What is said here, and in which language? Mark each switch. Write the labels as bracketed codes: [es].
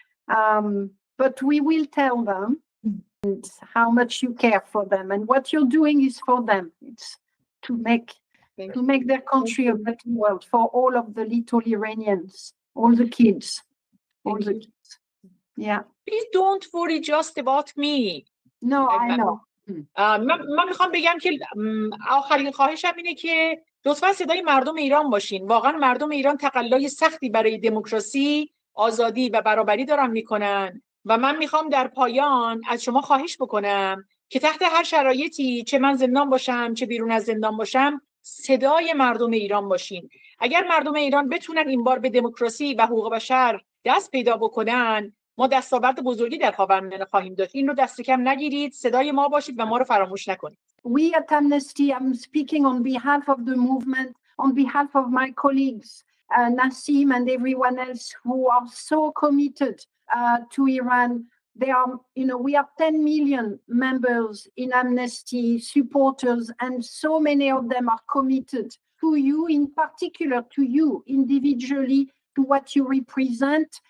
[en] But we will tell them how much you care for them, and what you're doing is for them. It's to make their country a better world for all of the little Iranians, all the kids, all the kids. Yeah. Please don't worry just about me. No, I know. [fa] من میخوام بگم که آخرین خواهشم اینه که لطفا صدای مردم ایران باشین. واقعا مردم ایران تقلای سختی برای دموکراسی، آزادی و برابری دارن میکنن و من میخوام در پایان از شما خواهش بکنم که تحت هر شرایطی، چه من زندان باشم چه بیرون از زندان باشم، صدای مردم ایران باشین. اگر مردم ایران بتونن این بار به دموکراسی و حقوق بشر دست پیدا بکنن، ما دستاورد بزرگی در خاورمیانه خواهیم داشت. این رو دست کم نگیرید، صدای ما باشید و ما رو فراموش نکنید. [en] We at Amnesty, I'm speaking on behalf of the movement, on behalf of my colleagues, Nassim and everyone else who are so committed to Iran. We are 10 million members in Amnesty, supporters, and so many of them are committed to you, in particular to you individually, to what you represent.